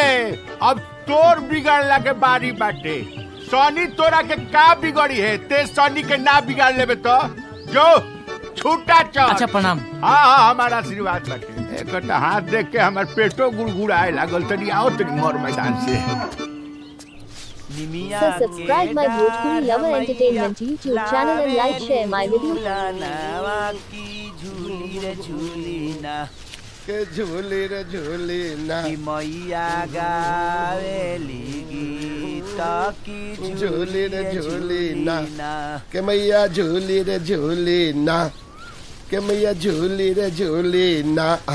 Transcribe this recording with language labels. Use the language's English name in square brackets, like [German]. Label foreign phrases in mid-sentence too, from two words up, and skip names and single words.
[Bhojpuri] अब तोर बिगाड़ला के बारी बाटे। सनी तोरा के का बिगड़ी है, ते सनी के ना बिगाड़ लेबे तो जो छूटा चल। अच्छा प्रणाम। हाँ हमारा आशीर्वाद बाटे। एक हाथ देख के हमार पेटो गुड़गुड़ाए लागल। तनी आओ तनी मोर मैदान से। [English] So subscribe my Bhojpuri Lover Entertainment YouTube channel and like share my video. [Bhojpuri] के झूली रे झूली ना कि मैया गावेली गीत की झूली रे झूली ना के मैया झूली रे झूली ना के मैया झूली रे झूली ना।